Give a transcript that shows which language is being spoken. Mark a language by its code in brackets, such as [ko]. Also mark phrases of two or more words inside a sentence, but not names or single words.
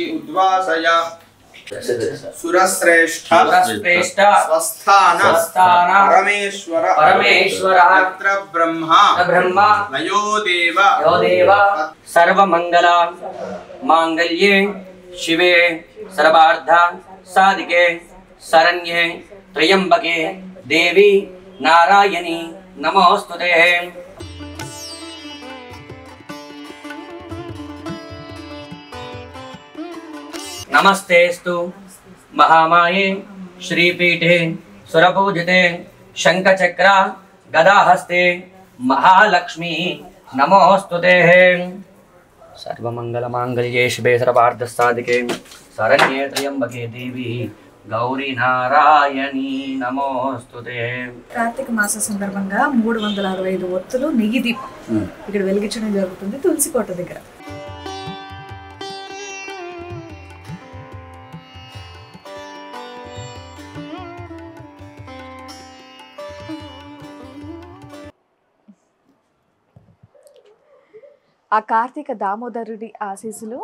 [sa] ఉద్వాసయ సురశ్రేష్ఠ స్వస్థాన పరమేశ్వర తత్ర బ్రహ్మ లయో దేవ సర్వమంగళ మాంగళ్యే శివే సర్వార్థ సాధికే శరణ్యే త్రయంబకే దేవి నారాయణి నమోస్తుతే. नमस्तेस्तु महामाये श्रीपीठे सुरपूजिते शंखचक्र गदाहस्ते महालक्ष्मी नमोस्तुते. सर्वमंगलमांगल्ये शिवे सर्वार्थसाधिके शरण्ये त्र्यंबके देवी गौरी नारायणी नमोस्तुते. [te] కార్తీక మాస సందర్భంగా 365 ఒత్తులు నెయ్యి దీపం ఇక్కడ వెలిగించడం జరుగుతుంది తులసి కోట దగ్గర. ఆ కార్తీక దామోదరుడి ఆశీస్సులు